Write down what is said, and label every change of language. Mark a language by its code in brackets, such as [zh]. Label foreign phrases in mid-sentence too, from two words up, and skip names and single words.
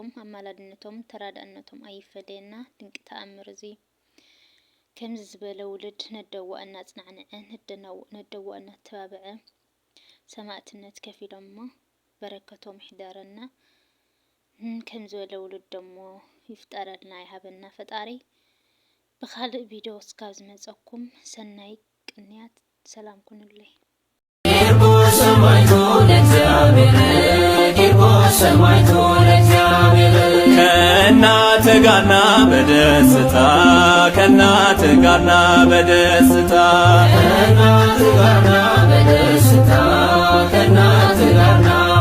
[ti] ኣማላድነቶም ተራዳእነቶም ኣይፈለየና። ድንቂ ተኣምር እዚ ከምዚ ዝበለ ውልድ ነደወአና ጽናዕንዐ ነደወአና ተባብዐ ሰማዕትነት ከፊሎሞ በረከቶም ይሕደረና። ከምዚ ዝበለ ውልድ ደሞ ይፍጠረልና ይሃበና ፈጣሪ። ብካልእ ቪድዮ እስካብ ዝመፀኩም ሰናይ ቅንያት ሰላም ኩኑለይ። [am] ከእናት ጋርና በደስታ ከእናት ጋርና በደስታ ከእናት ጋርና